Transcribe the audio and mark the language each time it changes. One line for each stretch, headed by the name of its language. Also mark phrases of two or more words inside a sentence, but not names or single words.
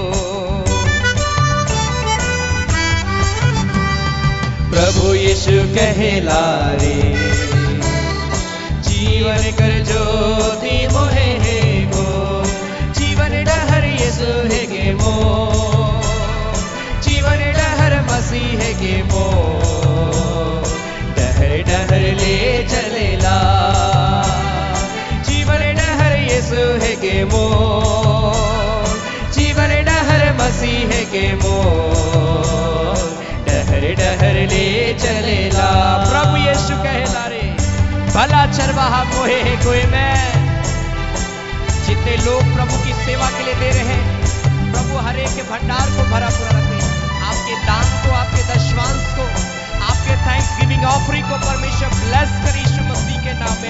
Sadri: प्रभु यीशु कहला रे, जीवन कर ज्योति मोहे है को। जीवन डहर यीशु है के मो, जीवन डहर मसीह है के मो। डहर डहर ले चलेला, जीवन डहर यीशु है के मो, जीवन डहर मसीह है के मो। डहर डहर ले चलेला। प्रभु यीशु कहला रे, भला चरवाहा मोहे है कोई।
Hindi: मैं जितने लोग प्रभु की सेवा के लिए दे रहे हैं, प्रभु हर एक के भंडार को भरा पूरा रखे। आपके दान को, आपके दशवांश को, आपके
English: thanks giving offering
Hindi: को परमेश्वर ब्लेस कर यीशु मसीह के नाम में।